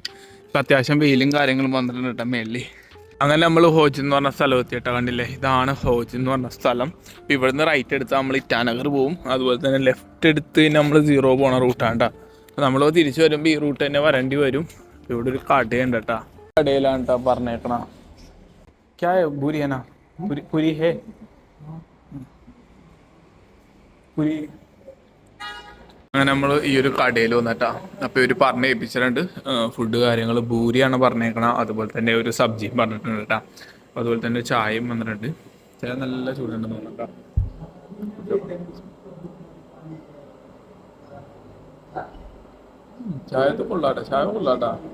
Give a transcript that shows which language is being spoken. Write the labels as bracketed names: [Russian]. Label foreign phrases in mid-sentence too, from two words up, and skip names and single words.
[Malayalam] ഇപ്പം അത്യാവശ്യം വെയിലും കാര്യങ്ങളും വന്നിട്ടുണ്ട് കേട്ടോ മേളിൽ. അങ്ങനെ നമ്മൾ ഹോജ് എന്ന് പറഞ്ഞ സ്ഥലം എത്തിയിട്ടോ, കണ്ടില്ലേ? ഇതാണ് ഹോജ് എന്ന് പറഞ്ഞ സ്ഥലം. അപ്പോൾ ഇവിടെ നിന്ന് റൈറ്റ് എടുത്താൽ നമ്മൾ ഇറ്റാനഗർ പോവും. അതുപോലെ തന്നെ ലെഫ്റ്റ് എടുത്ത് നമ്മൾ 0 പോണ റൂട്ടാണ് കേട്ടോ. അപ്പോൾ നമ്മൾ തിരിച്ച് വരുമ്പോൾ ഈ റൂട്ട് തന്നെ വരേണ്ടി വരും. ഇവിടെ ഒരു കടയുണ്ട് കേട്ടോ. കടയിലാണ് കേട്ടോ പറഞ്ഞേക്കണം. [Hindi] क्या है पूरी है ना? पूरी है पूरी. [Malayalam] അങ്ങനെ നമ്മൾ ഈ ഒരു കടയിൽ വന്നിട്ടാ. അപ്പോൾ ഇവർ പറഞ്ഞ് ഏൽപ്പിച്ചിട്ടുണ്ട് ഫുഡ് കാര്യങ്ങൾ. പൂരിയാണ് പറഞ്ഞേക്കണം. അതുപോലെ തന്നെ ഒരു സബ്ജിയും പറഞ്ഞിട്ടുണ്ട് കേട്ടോ. അതുപോലെ തന്നെ ചായയും വന്നിട്ടുണ്ട്. ചായ നല്ല ചൂടുണ്ടെന്ന് പറഞ്ഞിട്ടാ. ചായ കൊള്ളാട്ടാ.